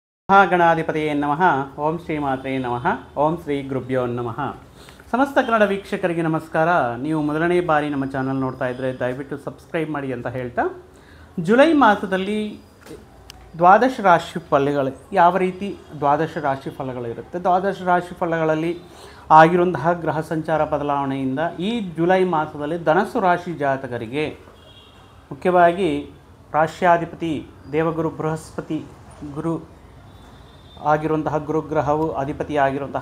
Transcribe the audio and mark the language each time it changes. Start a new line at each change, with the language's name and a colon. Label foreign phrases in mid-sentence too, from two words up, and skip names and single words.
Sanskrit: ಮಹಾಗಣಾಧಿಪತಿಯೇ ನಮಃ. ಓಂ ಶ್ರೀ ಮಾತ್ರೇ ನಮಃ. ಓಂ ಶ್ರೀ ಗುರುಭ್ಯೋ ನಮಃ.
Kannada: ಸಮಸ್ತ ಕನ್ನಡ ವೀಕ್ಷಕರಿಗೆ ನಮಸ್ಕಾರ. ನೀವು ಮೊದಲನೇ ಬಾರಿ ನಮ್ಮ ಚಾನಲ್ ನೋಡ್ತಾ ಇದ್ದರೆ ದಯವಿಟ್ಟು ಸಬ್ಸ್ಕ್ರೈಬ್ ಮಾಡಿ ಅಂತ ಹೇಳ್ತಾ, ಜುಲೈ ಮಾಸದಲ್ಲಿ ದ್ವಾದಶ ರಾಶಿ ಫಲಗಳು ಯಾವ ರೀತಿ ದ್ವಾದಶ ರಾಶಿ ಫಲಗಳಿರುತ್ತೆ, ದ್ವಾದಶ ರಾಶಿ ಫಲಗಳಲ್ಲಿ ಆಗಿರುವಂತಹ ಗ್ರಹ ಸಂಚಾರ ಬದಲಾವಣೆಯಿಂದ ಈ ಜುಲೈ ಮಾಸದಲ್ಲಿ ಧನಸ್ಸು ರಾಶಿ ಜಾತಕರಿಗೆ ಮುಖ್ಯವಾಗಿ ರಾಶ್ಯಾಧಿಪತಿ ದೇವಗುರು ಬೃಹಸ್ಪತಿ ಗುರು ಆಗಿರುವಂತಹ ಗುರುಗ್ರಹವು ಅಧಿಪತಿ ಆಗಿರುವಂತಹ